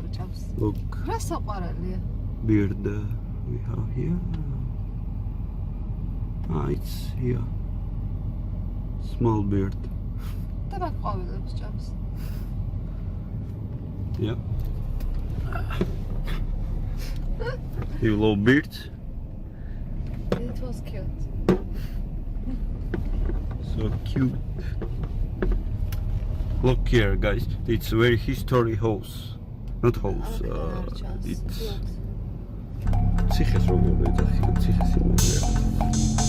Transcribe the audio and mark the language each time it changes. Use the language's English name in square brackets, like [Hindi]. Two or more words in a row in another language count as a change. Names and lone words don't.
[English] Look. Beard we have here. Ah, it's here. Small bird. [Georgian] Tabak ყვავილებს ჭამს. [English] Yeah. You love birds? It was cute. So cute. Look here, guys. It's a very historic house. Not house. It's. [Georgian] ციხეს როგორ ეძახიან? ციხეს იმაზე.